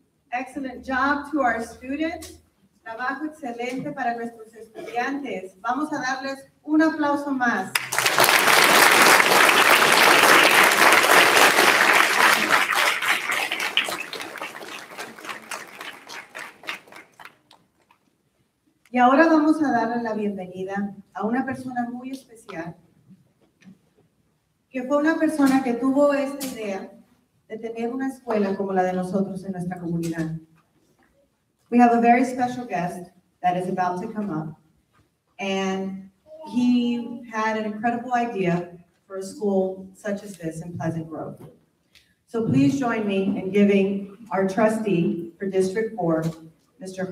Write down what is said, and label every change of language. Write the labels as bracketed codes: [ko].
[en] Excellent job to our students. [es] Trabajo excelente para nuestros estudiantes. Vamos a darles un aplauso más. Y ahora vamos a darle la bienvenida a una persona muy especial, que fue una persona que tuvo esta idea de tener una escuela como la de nosotros en nuestra comunidad. [en] We have a very special guest that is about to come up, and he had an incredible idea for a school such as this in Pleasant Grove. So please join me in giving our trustee for District 4, Mr.